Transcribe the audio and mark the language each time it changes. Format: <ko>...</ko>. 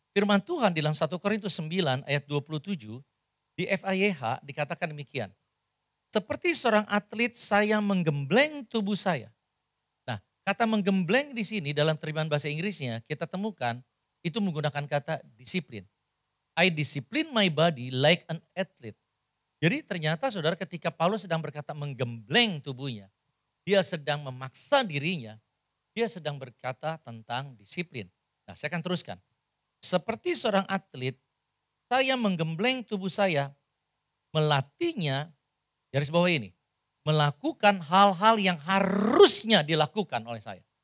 <id>Firman Tuhan di dalam 1 Korintus 9 ayat 27 di FAYH dikatakan demikian. Seperti seorang atlet saya menggembleng tubuh saya. Nah, kata menggembleng di sini dalam terjemahan bahasa Inggrisnya kita temukan itu menggunakan kata disiplin.</id> <en>I discipline my body like an athlete.</en> <id>Jadi ternyata saudara ketika Paulus sedang berkata menggembleng tubuhnya, dia sedang memaksa dirinya, dia sedang berkata tentang disiplin. Nah, saya akan teruskan. Seperti seorang atlet, saya menggembleng tubuh saya, melatihnya, garis bawah ini, melakukan hal-hal yang harusnya dilakukan oleh saya.</id>